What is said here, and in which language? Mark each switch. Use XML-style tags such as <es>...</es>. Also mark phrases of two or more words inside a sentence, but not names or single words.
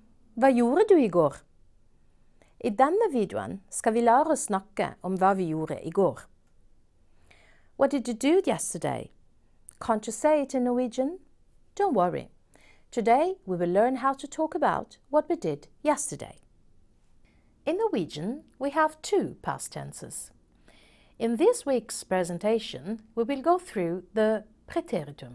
<no>Hva gjorde du I går? I denne videoen skal vi lære å snakke om hva vi gjorde I går.</no> <en>What did you do yesterday? Can't you say it in Norwegian? Don't worry. Today we will learn how to talk about what we did yesterday. In Norwegian, we have two past tenses. In this week's presentation, we will go through the Preteritum.</en>